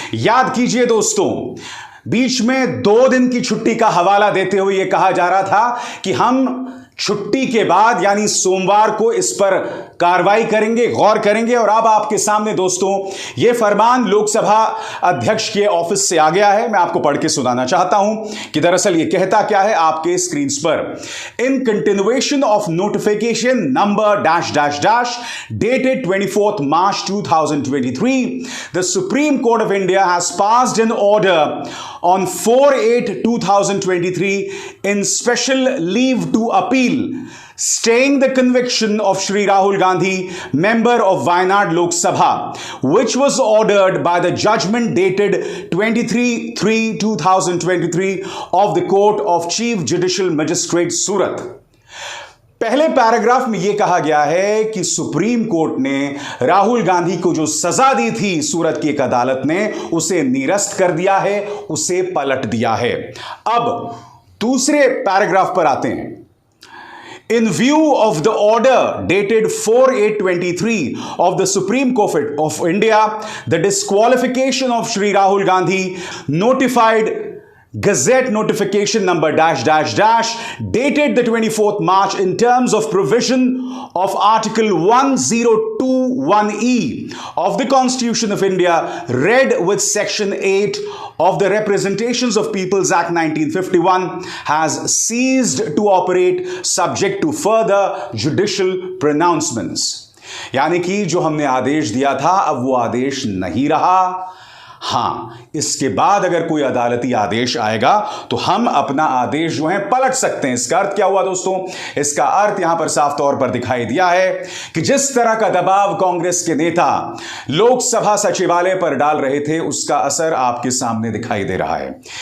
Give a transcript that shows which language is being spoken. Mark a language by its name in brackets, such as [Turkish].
[Hindi] याद कीजिए दोस्तों, बीच में 2 दिन की छुट्टी का हवाला देते हुए यह कहा जा रहा था कि हम छुट्टी के बाद यानी सोमवार को इस पर कार्रवाई करेंगे, गौर करेंगे। और अब आपके सामने दोस्तों यह फरमान लोकसभा अध्यक्ष के ऑफिस से आ गया है। मैं आपको पढ़ के सुनाना चाहता हूं कि दरअसल यह कहता क्या है आपके स्क्रीन पर। [English] In continuation of notification number dash dash dash dated 24th March 2023, the Supreme Court of India has passed an order on 4/8/2023 in special leave to appeal, staying the conviction of Shri Rahul Gandhi, member of Wayanad Lok Sabha, which was ordered by the judgment dated 23/3/2023 of the Court of Chief Judicial Magistrate Surat. [Hindi] पहले paragraph में यह कहा गया है कि supreme court ने राहुल गांधी को जो सजा दी थी सूरत की एक अदालत ने उसे निरस्त कर दिया है, उसे पलट दिया है। अब दूसरे पैराग्राफ पर आते हैं। [English] In view of the order dated 4/8/23 of the Supreme Court of India, the disqualification of Shri Rahul Gandhi notified Gazette notification number dash dash dash dated the 24th March in terms of provision of Article 1021E of the Constitution of India, read with Section 8 of the Representations of Peoples Act 1951, has ceased to operate subject to further judicial pronouncements। [Hindi] यानी कि जो हमने आदेश दिया था अब वो आदेश नहीं रहा। हां, इसके बाद अगर कोई अदालती आदेश आएगा तो हम अपना आदेश जो है पलट सकते हैं। इसका अर्थ क्या हुआ दोस्तों? इसका अर्थ यहां पर साफ तौर पर दिखाई दिया है कि जिस तरह का दबाव कांग्रेस के नेता लोकसभा सचिवालय पर डाल रहे थे उसका असर आपके सामने दिखाई दे रहा है।